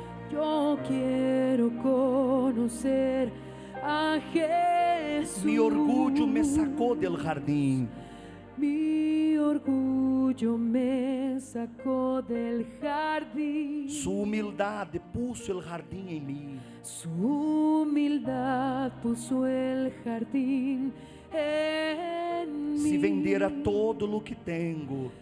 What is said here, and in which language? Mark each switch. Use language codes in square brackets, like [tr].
[es] Yo quiero conocer a Jesús. [pt] Mi orgulho me sacou del jardim. [es] Mi orgullo me sacó del jardín. [pt] Su humildade puso el jardim em mim. [es] Su humildad puso el jardín en mí. Se vendiera todo lo que tengo,